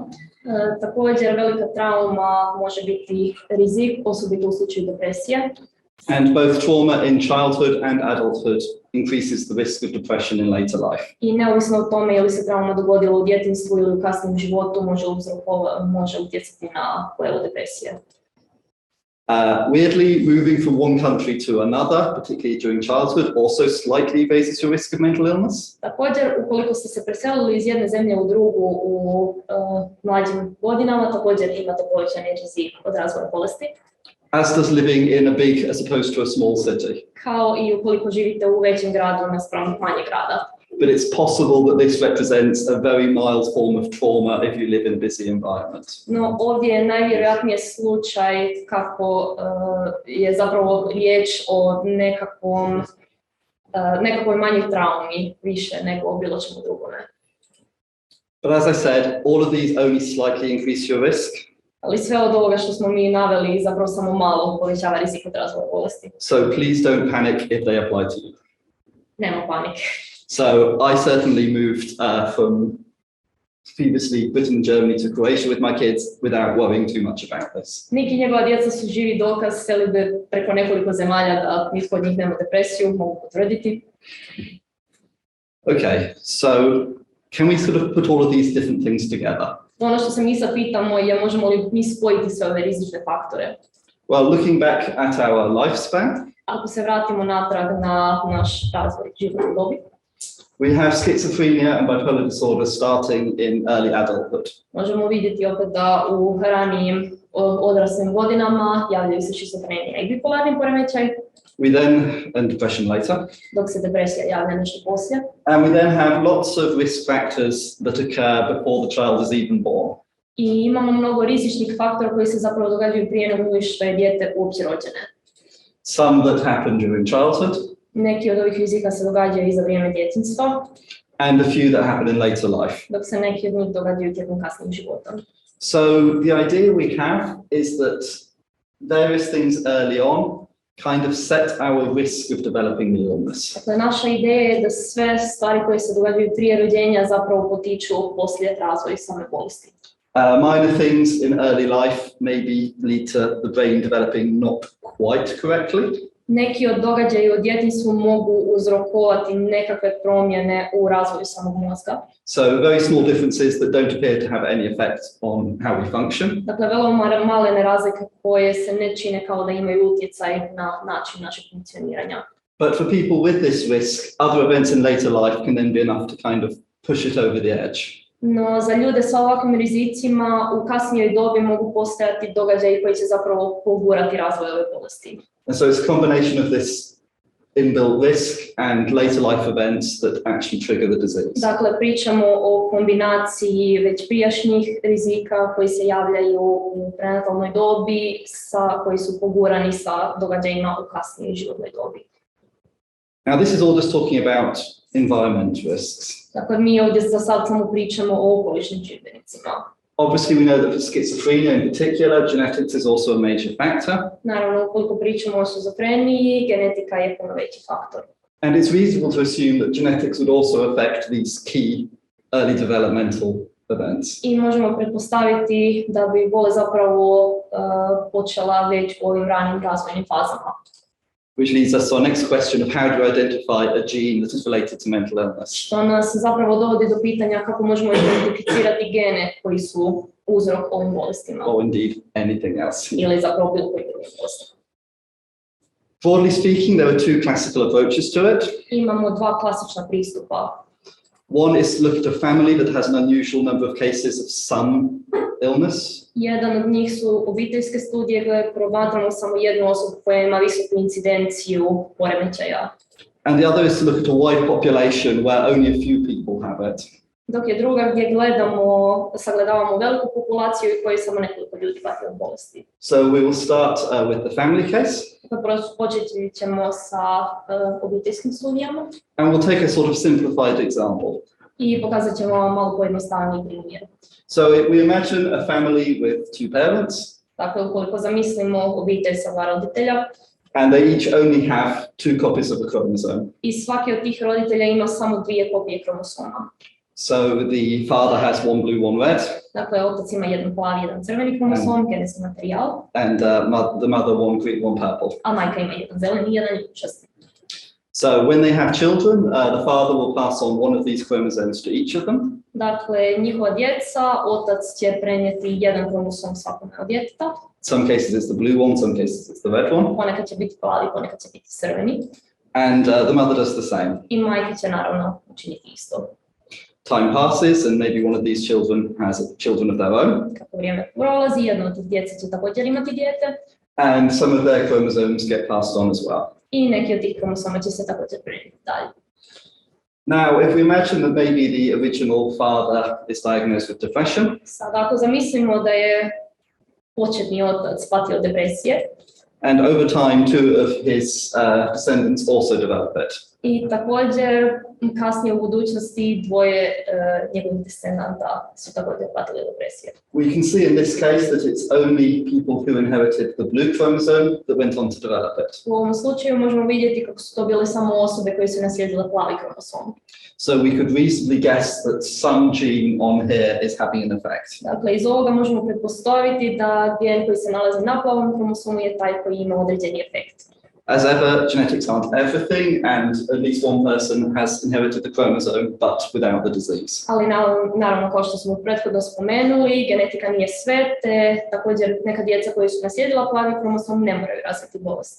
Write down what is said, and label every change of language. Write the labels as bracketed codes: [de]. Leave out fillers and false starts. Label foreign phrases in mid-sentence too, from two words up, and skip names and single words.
[hr] Također velika trauma može biti rizik, osobito u slučaju depresije. [en] And both trauma in childhood and adulthood increases the risk of depression in later life. [hr] I neovisno o tome je li se trauma dogodila u djetinjstvu ili u kasnijem životu, može utjecati na pojavu depresije. [en] Weirdly, moving from one country to another, particularly during childhood, also slightly raises your risk of mental illness. [hr] Također, ukoliko ste se preselili iz jedne zemlje u drugu u mlađim godinama, također imate povećani rizik od razvoja bolesti. [en] As does living in a big as opposed to a small city. [hr] Kao i ukoliko živite u većem gradu naspram manjeg grada. [en] But it's possible that this represents a very mild form of trauma if you live in a busy environment. [hr] No, ovdje je najvjerojatnije slučaj kako je zapravo riječ o nekakvoj manjoj traumi više nego o bilo čemu drugome. [en] But as I said, all of these only slightly increase your risk. [hr] Ali sve od ovoga što smo mi naveli zapravo samo malo povećava rizik od razvoja bolesti. [en] So please don't panic if they apply to you. [hr] Nema panike. [en] So I certainly moved from previously Britain and Germany to Croatia with my kids without worrying too much about this. [hr] Nik i njegova djeca su živi dokaz selidbe preko nekoliko zemalja da nitko od njih nema depresiju, mogu potvrditi. [en] Okay, so can we sort of put all of these different things together? [hr] Ono što se mi sad pitamo je možemo li mi spojiti sve ove rizične faktore. [en] Well, looking back at our lifespan, [hr] ako se vratimo natrag na naš razvoj životne dobi, [en] We have schizophrenia and bipolar disorder starting in early adulthood. [hr] Možemo vidjeti opet da u ranijim odraslim godinama javljaju se šizofrenija i bipolarni poremećaj, [en] And depression later. [hr] dok se depresija javlja nešto poslije. [en] And we then have lots of risk factors that occur before the child is even born. [hr] I imamo mnogo rizičnih faktora koji se zapravo događaju prije nego što je dijete uopće rođene. [en] Some that happen during childhood. [hr] Neki od ovih rizika se događaju i za vrijeme djetinjstva, [en] And a few that happen in later life. [hr] dok se neki od njih događaju tijekom kasnijeg života. [en] So the idea we have is that various things early on kind of set our risk of developing the illness. [hr] Dakle, naša ideja je da sve stvari koje se događaju prije rođenja zapravo potiču poslije razvoj same bolesti. [en] Minor things in early life maybe lead to the brain developing not quite correctly. [hr] Neki od događaja u djetinjstvu mogu uzrokovati nekakve promjene u razvoju samog mozga. [en] So very small differences that don't appear to have any effect on how we function. [hr] Dakle, vrlo malene razlike koje se ne čine kao da imaju utjecaj na način našeg funkcioniranja. [en] But for people with this risk, other events in later life can then be enough to kind of push it over the edge. [hr] No, za ljude sa ovakvim rizicima u kasnijoj dobi mogu postojati događaji koji će zapravo pogurati razvoj ove bolesti. [en] And so it's a combination of this inbuilt risk and later life events that actually trigger the disease. [hr] Dakle, pričamo o kombinaciji već prijašnjih rizika koji se javljaju u prenatalnoj dobi, koji su pogurani sa događajima u kasnijoj životnoj dobi. [en] Now, this is all just talking about environment risks. [hr] Dakle, mi ovdje za sad samo pričamo o okolišnim čimbenicima. [en] Obviously, we know that for schizophrenia in particular, genetics is also a major factor. [hr] Naravno, ukoliko pričamo o šizofreniji, genetika je puno veći faktor. [en] And it's reasonable to assume that genetics would also affect these key early developmental events. [hr] I možemo pretpostaviti da bi bolest zapravo počela već u ovim ranim razvojnim fazama. [en] Which leads us to our next question of how do you identify a gene that is related to mental illness? [hr] Što nas zapravo dovodi do pitanja kako možemo identificirati gene koji su uzrok ovim bolestima. [en] Or indeed anything else. [hr] Ili zapravo bilo koji drugi bolesti. [en] Broadly speaking, there are two classical approaches to it. [hr] Imamo dva klasična pristupa. [en] One is to look at a family that has an unusual number of cases of some illness. [hr] Jedan od njih su obiteljske studije gdje promatramo samo jednu osobu koja ima visoku incidenciju poremećaja. [en] And the other is to look at a wide population where only a few people have it. [hr] Dok je druga gdje sagledavamo veliku populaciju i koji samo nekoliko ljudi pati od bolesti. [en] So we will start with the family case. [hr] Počet ćemo sa obiteljskim studijama. [en] And we'll take a sort of simplified example. [hr] I pokazat ćemo vam malo pojednostavniji primjer. [en] So we imagine a family with two parents. [hr] Dakle, ukoliko zamislimo obitelj sa dva roditelja. [en] And they each only have two copies of the chromosome. [hr] I svaki od tih roditelja ima samo dvije kopije kromosoma. [en] So the father has one blue, one red. [hr] Dakle, otac ima jedan plavi, jedan crveni kromosom, genetski materijal. [en] And the mother one green, one purple. [hr] A majka ima jedan zeleni i jedan ljubičasti. [en] So when they have children, the father will pass on one of these chromosomes to each of them. [hr] Dakle, njihova djeca, otac će prenijeti jedan kromosom svakome od djeteta. [en] Some cases it's the blue one, some cases it's the red one. [hr] Ponekad će biti plavi, ponekad će biti crveni. [en] And the mother does the same. [hr] I majka će naravno učiniti isto. [en] Time passes and maybe one of these children has children of their own. [hr] Kako vrijeme prolazi, jedno od tih djece će također imati dijete. [en] And some of their chromosomes get passed on as well. [hr] I neki od tih kromosoma će se također prenijeti dalje. [en] Now, if we imagine that maybe the original father is diagnosed with depression. [hr] Sad, ako zamislimo da je početni otac patio od depresije. [en] And over time, two of his descendants also develop it. [hr] I također kasnije u budućnosti dvoje njegovih descendanta su također patili od depresije. [en] We can see in this case that it's only people who inherited the blue chromosome that went on to develop it. [hr] U ovom slučaju možemo vidjeti kako su to bile samo osobe koje su naslijedile plavi kromosom. [en] So we could reasonably guess that some gene on here is having an effect. [hr] Dakle, iz ovoga možemo pretpostaviti da gen koji se nalazi na plavom kromosomu je taj koji ima određeni efekt. [en] As ever, genetics aren't everything, and at least one person has inherited the chromosome, but without the disease. [hr] Ali naravno, kao što smo prethodno spomenuli, genetika nije sve, te također neka djeca koji su naslijedila plavi kromosom ne moraju razviti bolesti.